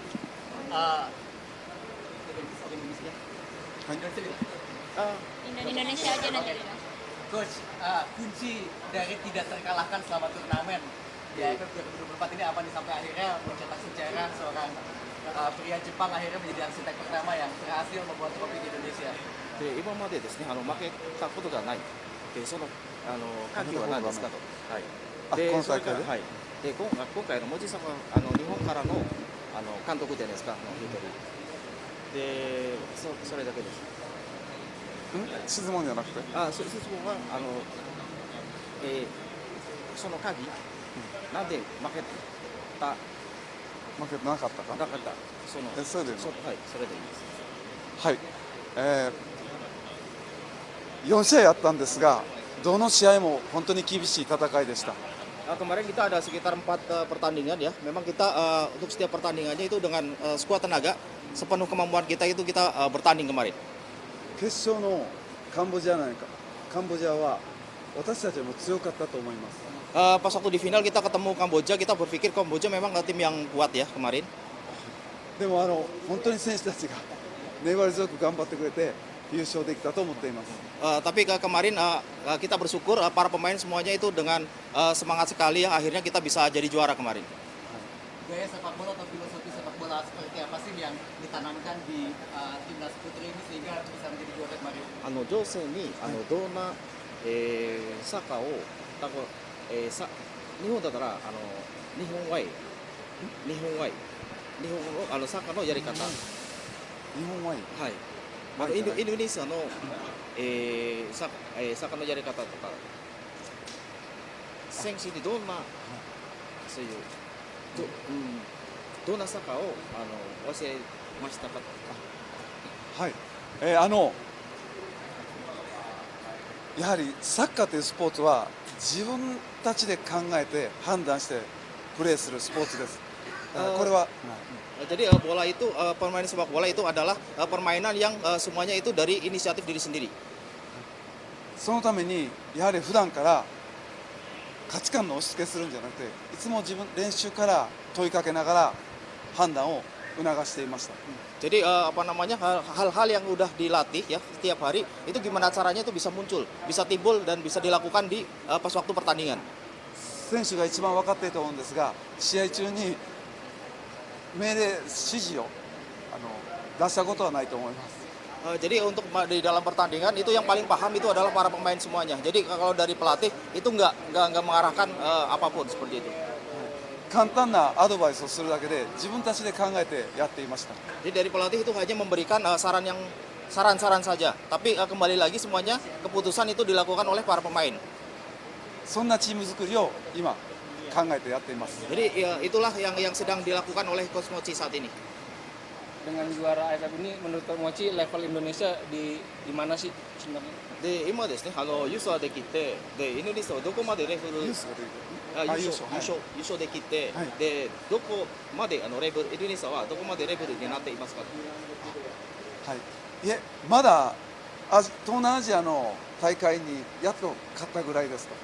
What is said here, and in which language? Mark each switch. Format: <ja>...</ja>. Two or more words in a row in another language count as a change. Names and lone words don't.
<id>Indonesia aja nanti. Coach, kunci dari tidak terkalahkan selama turnamen di AFF 2024 ini apa nih sampai akhirnya mencetak sejarah seorang pria Jepang akhirnya menjadi arsitek pertama yang berhasil membuat trofi di Indonesia.</id> <ja>で今までですね、負けたことがない、その歓喜は何ですかと、はい、で今大会でそれからはい、で今回の文字さんは日本からの監督じゃないですか、一人で、それだけです。質問じゃなくて質問はその鍵、なんで負けた負けてなかったかなかったそのそれでいいのはい、それでいいです。はい、4試合あったんですがどの試合も本当に厳しい戦いでした。</ja> <id>Kemarin kita ada sekitar 4 pertandingan ya. Memang kita untuk setiap pertandingannya itu dengan skuad tenaga, sepenuh kemampuan kita itu kita bertanding kemarin.</id> <ja>決勝のカンボジアは私たちも強かったと思います。</ja> <id>Pas waktu di final kita ketemu Kamboja, kita berpikir Kamboja memang tim yang kuat ya kemarin.</id> <ja>でも本当に選手たちが粘り強く頑張ってくれて優勝できたと思っています。</ja> <id>Tapi kemarin kita bersyukur para pemain semuanya itu dengan semangat sekali ya, akhirnya kita bisa jadi juara kemarin. Gaya sepak bola atau filosofi sepak bola seperti apa sih yang ditanamkan di timnas putri ini sehingga bisa menjadi juara kemarin?</id> <ja>女性にどんな、サッカーを日本だったら日本ワイ日本のサッカーのやり方、日本はいい。はい、インドネシアの、サッカーのやり方とか選手にどんなそういうどんなサッカーを教えましたか。はい、やはりサッカーというスポーツは自分たちで考えて判断してプレーするスポーツです。これは、</ja> <id>Jadi bola itu permainan sepak bola itu adalah permainan yang semuanya itu dari inisiatif diri sendiri.</id> <ja>そのためにやはり普段から価値観の押し付けするんじゃなくて、いつも練習から問いかけながら判断を促していました。</ja> <id>Jadi hal-hal yang udah dilatih ya setiap hari itu gimana caranya itu bisa muncul, bisa timbul dan bisa dilakukan di pas waktu pertandingan.</id> <ja>選手が一番分かっていると思うんですが、試合中に命令指示を出したことはないと思います。</ja> <id>Jadi untuk di dalam pertandingan itu yang paling paham itu adalah para pemain semuanya. Jadi kalau dari pelatih itu nggak mengarahkan apapun seperti itu.</id> <ja>簡単なアドバイスをするだけで自分たちで考えてやっていました。</ja> <id>Jadi dari pelatih itu hanya memberikan saran-saran saja. Tapi kembali lagi semuanya keputusan itu dilakukan oleh para pemain.</id> <ja>そんなチーム作りを今考えてやっています。</ja> <id>Jadi ya, itulah yang sedang dilakukan oleh Coach Mochi saat ini. Dengan juara AFF ini menurut Coach Mochi level Indonesia di mana sih sebenarnya?</id> <ja>で今ですね、優勝できて、でインドネシアはどこまでレベルニュースが出て優勝できて、はいでどこまでレベルインドネシアはどこまでレベルになっていますか。はい、いえまだ東南アジアの大会にやっと勝ったぐらいですと。</ja>